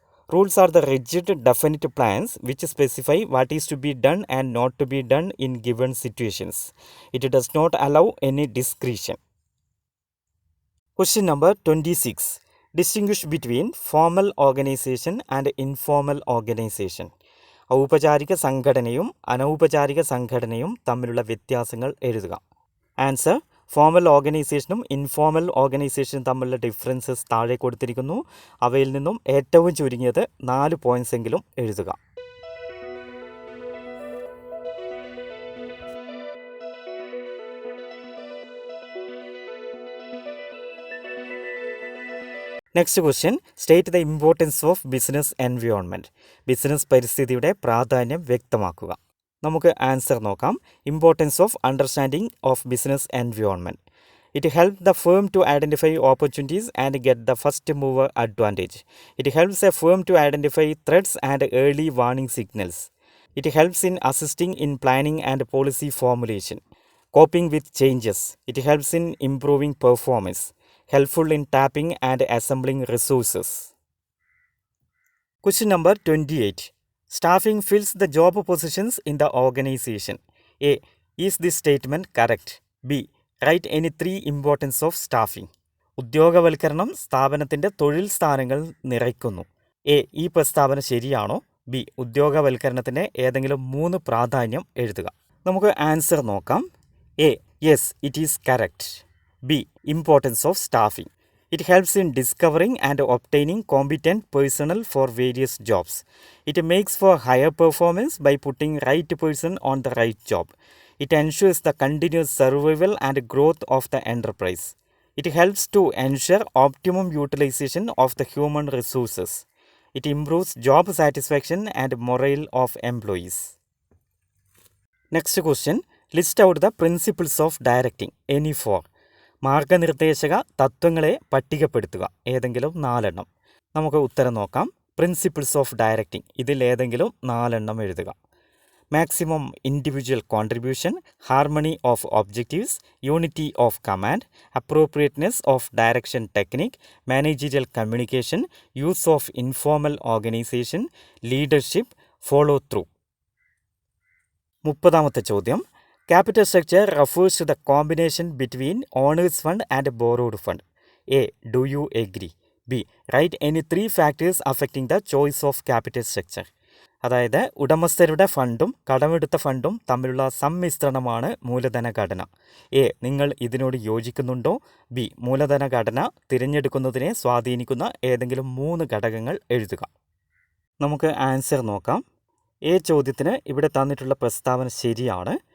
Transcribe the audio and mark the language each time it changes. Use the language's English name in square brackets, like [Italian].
[English] Rules are the rigid, definite plans which specify what is to be done and not to be done in given situations. It does not allow any discretion. Question number 26. Distinguish between formal organization and informal organization. [Malayalam] ഔപചാരിക സംഘടനയും അനൗപചാരിക സംഘടനയും തമ്മിലുള്ള വ്യത്യാസങ്ങൾ എഴുതുക. Answer, formal ഓർഗനൈസേഷനും informal ഓർഗനൈസേഷനും തമ്മിലുള്ള differences താഴെ കൊടുത്തിരിക്കുന്നു. അവയിൽ നിന്നും ഏറ്റവും ചുരുങ്ങിയത് 4 പോയിൻറ്റ്സ് എങ്കിലും എഴുതുക. [English] Next question, state the importance of business environment. [Malayalam] Business പരിസ്ഥിതിയുടെ പ്രാധാന്യം വ്യക്തമാക്കുക. നമുക്ക് ആൻസർ നോക്കാം. [English] Importance of understanding of business environment. It help the firm to identify opportunities and get the first mover advantage. It helps a firm to identify threats and early warning signals. It helps in assisting in planning and policy formulation. Coping with changes. It helps in improving performance. Helpful in tapping and assembling resources. Question number 28. Staffing fills the job positions in the organization. A. Is this statement correct? B. Write any 3 importance of staffing. [Malayalam] ഉദ്യോഗവൽക്കരണം സ്ഥാപനത്തിൻ്റെ തൊഴിൽ സ്ഥാനങ്ങൾ നിറയ്ക്കുന്നു. A. ഈ പ്രസ്താവന ശരിയാണോ? B. ഉദ്യോഗവൽക്കരണത്തിൻ്റെ ഏതെങ്കിലും 3 പ്രാധാന്യം എഴുതുക. നമുക്ക് ആൻസർ നോക്കാം. A. [English] Yes, it is correct. B. Importance of staffing. It helps in discovering and obtaining competent personnel for various jobs. It makes for higher performance by putting right person on the right job. It ensures the continuous survival and growth of the enterprise. It helps to ensure optimum utilization of the human resources. It improves job satisfaction and morale of employees. Next question. List out the principles of directing. Any four. [Malayalam] മാർഗനിർദ്ദേശക തത്വങ്ങളെ പട്ടികപ്പെടുത്തുക. ഏതെങ്കിലും 4 എണ്ണം. നമുക്ക് ഉത്തരം നോക്കാം. [English] Principles of directing. [Malayalam] ഇതിൽ ഏതെങ്കിലും 4 എണ്ണം എഴുതുക. [English] Maximum individual contribution, harmony of objectives, unity of command, appropriateness of direction technique, managerial communication, use of informal organization, leadership, follow through. [Malayalam] 30ാമത്തെ ചോദ്യം. [English] Capital structure refers to the combination between owner's fund and borrowed fund. A. Do you agree? B. Write any 3 factors affecting the choice of capital structure. [Malayalam] അതായത് ഉടമസ്ഥരുടെ ഫണ്ടും കടമെടുത്ത ഫണ്ടും തമ്മിലുള്ള സമ്മിശ്രണമാണ് മൂലധന ഘടന. A. നിങ്ങൾ ഇതിനോട് യോജിക്കുന്നുണ്ടോ? ബി. മൂലധന ഘടന തിരഞ്ഞെടുക്കുന്നതിനെ സ്വാധീനിക്കുന്ന ഏതെങ്കിലും 3 ഘടകങ്ങൾ എഴുതുക. നമുക്ക് ആൻസർ നോക്കാം. എ ചോദ്യത്തിന് ഇവിടെ തന്നിട്ടുള്ള പ്രസ്താവന ശരിയാണ്.